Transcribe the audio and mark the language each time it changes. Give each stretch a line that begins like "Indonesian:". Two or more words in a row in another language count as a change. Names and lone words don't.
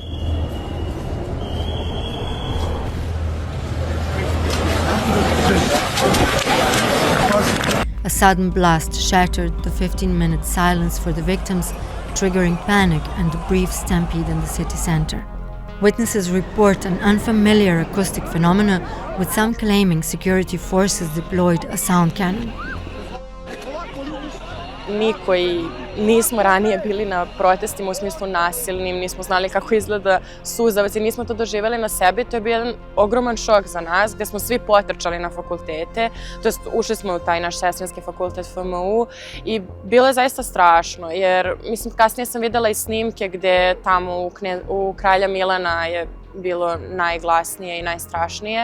English: A sudden blast shattered the 15-minute silence for the victims, triggering panic and a brief stampede in the city center. Witnesses report an unfamiliar acoustic phenomena, with some claiming security forces deployed a sound cannon.
Serbian: Mi koji nismo ranije bili na protestima u smislu nasilnim, nismo znali kako izgleda suzavac i nismo to doživjeli na sebi, to je bio jedan ogroman šok za nas, gdje smo svi potrčali na fakultete, to jest ušli smo u taj naš sestrinski fakultet FMU i bilo je zaista strašno, jer mislim kasnije sam videla i snimke gdje tamo u Kralja Milana je bilo najglasnije i najstrašnije.